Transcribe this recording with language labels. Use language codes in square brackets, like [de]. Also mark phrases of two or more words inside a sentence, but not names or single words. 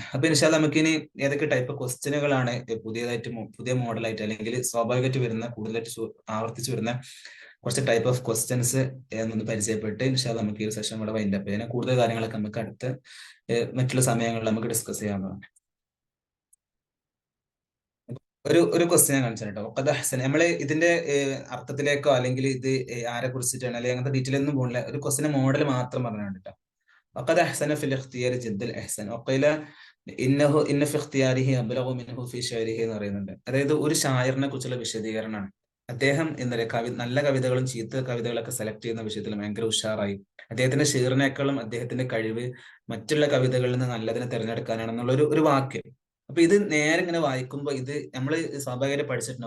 [ml] അപ്പൊ ഇൻഷാല്ല നമുക്കിനി ഏതൊക്കെ ടൈപ്പ് ക്വസ്റ്റ്യനുകളാണ് പുതിയ മോഡലായിട്ട് അല്ലെങ്കിൽ സ്വാഭാവികമായിട്ട് വരുന്ന കൂടുതലായിട്ട് ആവർത്തിച്ച് വരുന്ന കുറച്ച് [en] type of questions [ml] എന്നൊന്ന് പരിചയപ്പെട്ട് ഇൻഷാല്ല നമുക്ക് ഈ സെഷൻ കൂടെ വൈൻഡപ്പ് ചെയ്യാൻ, കൂടുതൽ കാര്യങ്ങളൊക്കെ നമുക്ക് അടുത്ത് മറ്റുള്ള സമയങ്ങളിൽ നമുക്ക് ഡിസ്കസ് ചെയ്യാവുന്നതാണ്. ഒരു ക്വസ്റ്റ്യൻ ഞാൻ കാണിച്ചു കേട്ടോ. നമ്മള് ഇതിന്റെ അർത്ഥത്തിലേക്കോ അല്ലെങ്കിൽ ഇത് ആരെ കുറിച്ചിട്ടാണ് അല്ലെങ്കിൽ അങ്ങനത്തെ ഡീറ്റെയിൽ ഒന്നും പോകില്ല, ഒരു [en] question model [ml] മാത്രം പറഞ്ഞു കേട്ടോ. [ar] وقد أحسن في الاختيار جد الإحسان وقيل إن في اختياره أبلغ منه في شعره [ml] എന്ന് പറയുന്നുണ്ട്. അതായത് ഒരു ഷായറിനെ കുറിച്ചുള്ള വിശദീകരണമാണ്. അദ്ദേഹം എന്താ പറയുക നല്ല കവിതകളും ചീത്ത കവിതകളൊക്കെ സെലക്ട് ചെയ്യുന്ന വിഷയത്തിൽ ഭയങ്കര ഉഷാറായി. അദ്ദേഹത്തിന്റെ ഷീറിനേക്കാളും അദ്ദേഹത്തിന്റെ കഴിവ് മറ്റുള്ള കവിതകളിൽ നിന്ന് നല്ലതിനെ തിരഞ്ഞെടുക്കാനാണെന്നുള്ള ഒരു വാക്യം. അപ്പൊ ഇത് നേരെ ഇങ്ങനെ വായിക്കുമ്പോൾ ഇത് നമ്മൾ സ്വാഭാവികമായിട്ട് പഠിച്ചിട്ടുണ്ടാവും.